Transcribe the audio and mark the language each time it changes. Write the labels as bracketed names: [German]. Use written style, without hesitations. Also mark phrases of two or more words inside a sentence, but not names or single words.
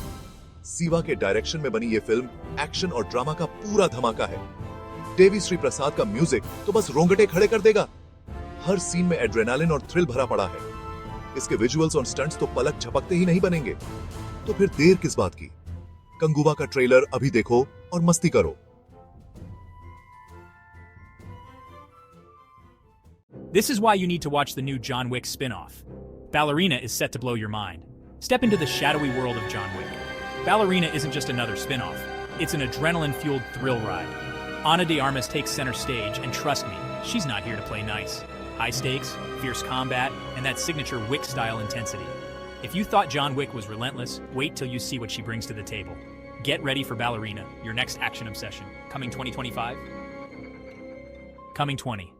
[Hindi] सीवा के डायरेक्शन में बनी ये फिल्म एक्शन और ड्रामा का पूरा धमाका है। देवी श्री प्रसाद का म्यूजिक तो बस रोंगटे खड़े कर देगा। हर सीन में एड्रेनालिन और थ्रिल भरा पड़ा है। इसके विजुअल्स और स्टंट्स तो पलक झपकते ही नहीं बनेंगे। तो फिर देर किस बात की? कंगुवा का ट्रेलर अभी देखो और मस्ती करो। [English] This is why you need to watch the new John Wick spin-off. Ballerina is set to blow your mind. Step into the shadowy world of John Wick. Ballerina isn't just another spin-off. It's an adrenaline-fueled thrill ride. Ana de Armas takes center stage, and trust me, she's not here to play nice. High stakes, fierce combat, and that signature Wick-style intensity. If you thought John Wick was relentless, wait till you see what she brings to the table. Get ready for Ballerina, your next action obsession. Coming 2025? Coming 20.